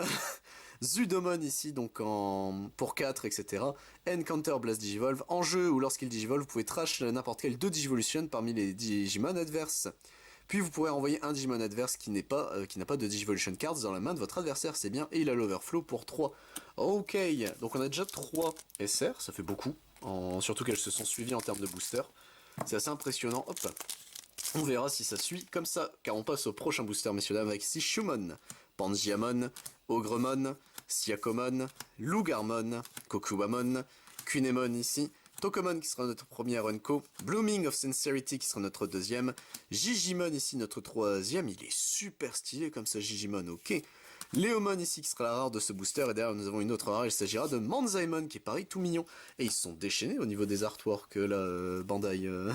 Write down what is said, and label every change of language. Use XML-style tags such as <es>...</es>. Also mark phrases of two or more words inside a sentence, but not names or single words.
<fr>Zudomon ici donc pour 4 etc,</fr> <en>Encounter Blast Digivolve,</en> <fr>en jeu ou lorsqu'il Digivolve vous pouvez trash n'importe quel 2 Digivolution parmi les Digimon adverses, puis vous pourrez envoyer un Digimon adverse qui n'a pas de</fr> <en>Digivolution cards</en> <fr>dans la main de votre adversaire, c'est bien, et il a l'Overflow pour 3, ok, donc on a déjà 3 SR, ça fait beaucoup, surtout qu'elles se sont suivies en termes de booster. C'est assez impressionnant, hop. On verra si ça suit comme ça, car on passe au prochain booster, messieurs dames, avec Shumon, Pangiamon, Ogremon, Siakomon, Lugarmon, Kokuwamon, Kunemon ici, Tokomon qui sera notre premier Unco, Blooming of Sincerity qui sera notre deuxième, Jijimon ici notre troisième, il est super stylé comme ça Jijimon, ok. Léomon ici qui sera la rare de ce booster, et derrière nous avons une autre rare, il s'agira de Manzaimon qui est pareil tout mignon, et ils se sont déchaînés au niveau des artworks là, Bandai,</fr>